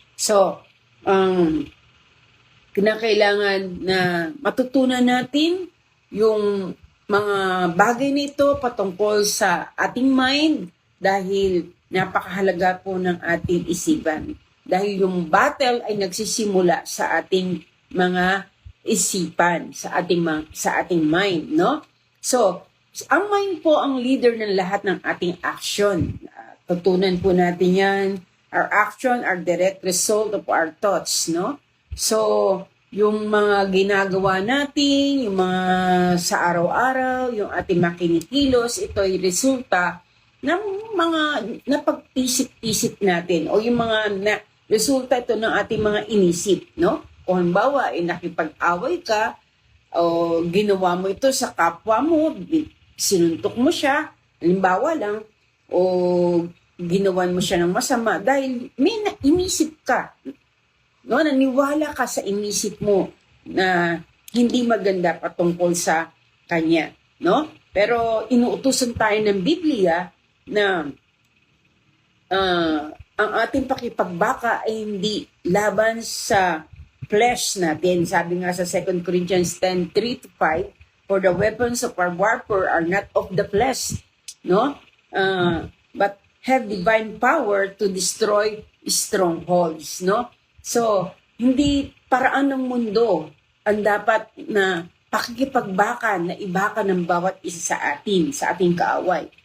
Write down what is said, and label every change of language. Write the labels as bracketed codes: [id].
[tl] So, kinakailangan na matutunan natin yung mga bagay nito patungkol sa ating mind, dahil napakahalaga po ng ating isipan. Dahil yung battle ay nagsisimula sa ating mga isipan, sa ating mind, no? So, ang mind po ang leader ng lahat ng ating action. Tutunan po natin yan. [en] Our action are direct result of our thoughts, no? [tl] So, yung mga ginagawa natin, yung mga sa araw-araw, yung ating makinikilos, ito ay resulta ng mga napag-isip-isip natin o yung mga resulta ito ng ating mga inisip, no? Kung halimbawa, nakipag-away ka o ginawa mo ito sa kapwa mo, sinuntok mo siya, halimbawa lang, o ginawan mo siya ng masama dahil may inisip ka, no? Naniwala ka sa inisip mo na hindi maganda patungkol sa kanya, no? Pero inuutusan tayo ng Biblia na ang ating pakipagbaka ay hindi laban sa flesh natin. Sabi nga sa [en] 2 Corinthians 10:3-5, for the weapons of our warfare are not of the flesh, no? But have divine power to destroy strongholds, no? [tl] So, hindi paraan ng mundo ang dapat na pakikipagbaka na ibaka ng bawat isa sa ating kaaway.